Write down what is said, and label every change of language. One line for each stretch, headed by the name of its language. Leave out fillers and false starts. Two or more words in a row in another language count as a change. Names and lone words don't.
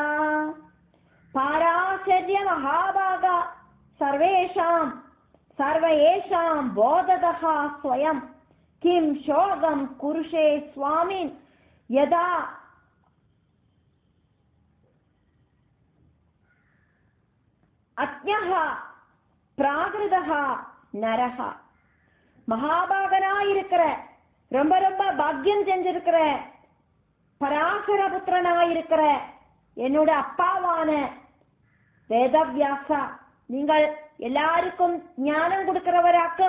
Sanskrit: पाराशर्य महाभाग सर्वेषां बोधदः स्वयं किं शोकं कुरुषे स्वामिन् यदा अज्ञः प्राकृतः नरः.
Tamil: மகாபாகனாயிருக்கிற ரொம்ப ரொம்ப பாக்கியம் செஞ்சிருக்கிற பராசர புத்திரனாயிருக்கிற என்னோட அப்பாவான வேதவியாசா, நீங்கள் எல்லாருக்கும் ஞானம் கொடுக்கிறவராக்கும்.